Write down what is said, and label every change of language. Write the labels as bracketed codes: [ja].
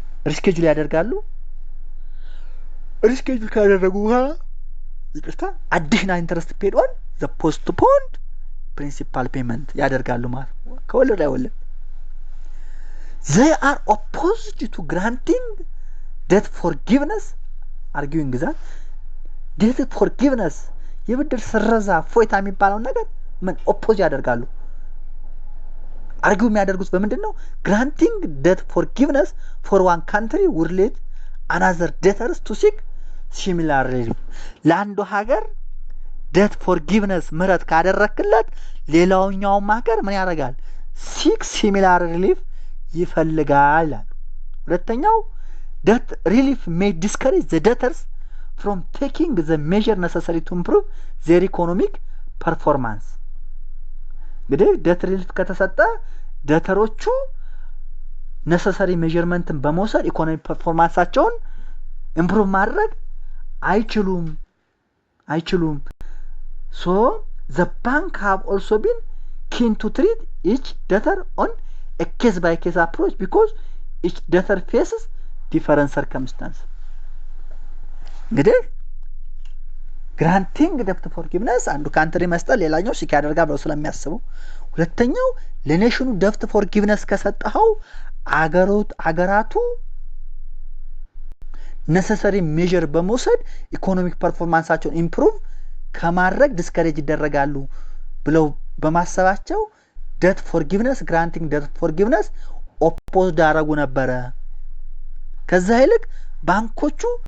[am] ሪስኬጁል ያደርጋሉ። ሪስኬጁል ካደረጉ በኋላ [en] additional interest paid on the postponed principal payment [am] ያደርጋሉ ማለት ነው። ከወለድ ላይ ወለድ [en] they are opposed to granting debt forgiveness [am] arguing that debt forgiveness የብድር ስረዛ ፎይታ የሚባለው ነገር ምን ኦፖዝ ያደርጋሉ። አርጊው የሚያደርጉት በምንድነው? [en] granting debt forgiveness for one country would lead another debtors to seek similar relief. [am] ለአንዱ ሀገር debt forgiveness ምህረት ካደረክለት ሌላውኛውም ሀገር ምን ያደርጋል? [en] seek similar relief [am] ይፈልጋል። ሁለተኛው [en] debt relief may discourage the debtors from taking the measure necessary to improve their economic performance. እንግዲህ debt relief [am] ከተሰጠ ደተሮቹ [en] necessary measurementን [am] በመውሰድ ኢኮኖሚ ፐርፎርማንሳቸውን ኢምፕሩቭ ማድረግ አይችሉም። [en] So the bank have also been keen to treat each debtor on a case by case approach because each debtor faces different circumstances. [am] እንግዲህ [en] granting debt forgiveness [am] አንዱ ካንትሪ መስጠት ሌላኛው ሲክ ያደርጋል ብለው ስለሚያስቡ፣ ሁለተኛው ለኔሽኑ debt forgiveness ከሰጠው አገራቱ necessary measure በመውሰድ ኢኮኖሚክ ፐርፎርማንሳቸውን ኢምፕሩቭ ከማድረግ ዲስከሬጅ ይደረጋሉ ብለው በማሰባቸው debt forgiveness granting debt forgiveness ኦፖዝድ አደረጉ ነበረ። ከዛ ይልቅ ባንኮቹ